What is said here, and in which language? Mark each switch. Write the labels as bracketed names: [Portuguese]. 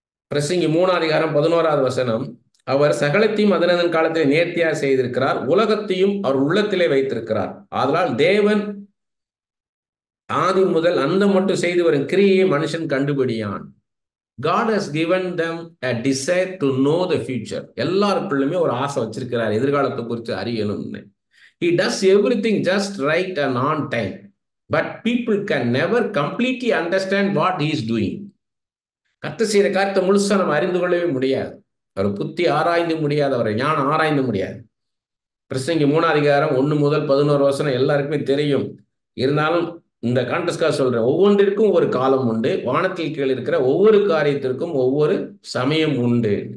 [Tamil] பிரசங்கி 3:11 அவர் சகலத்தையும் அதனதன் காலத்தில் நேர்த்தியாக செய்திருக்கிறார், உலகத்தையும் அவர் உள்ளத்திலே வைத்திருக்கிறார். அதனால் தேவன் ஆதி முதல் அந்த மட்டும் செய்து வரும் கிரியை மனுஷன் கண்டுபிடியான். [English] God has given them a desire to know the future. [Tamil] எல்லாருக்குள்ளுமே ஒரு ஆசை வச்சிருக்கிறார், எதிர்காலத்தை குறித்து அறியணும்னு. [English] He does everything just right and on time. But people can never completely understand what he is doing. [Tamil] கர்த்தர் செய்கிற காரியத்தை முழுசா நம்ம அறிந்து கொள்ளவே முடியாது. அவர் புத்தி ஆராய்ந்து முடியாது, அவரை ஞானம் ஆராய்ந்து முடியாது. பிரசங்கி 3:1-11 எல்லாருக்குமே தெரியும். இருந்தாலும் இந்த கான்டெஸ்ட்காக சொல்றேன். ஒவ்வொன்றிற்கும் ஒரு காலம் உண்டு. வானத்தில் கீழ் இருக்கிற ஒவ்வொரு காரியத்திற்கும் ஒவ்வொரு சமயம் உண்டு.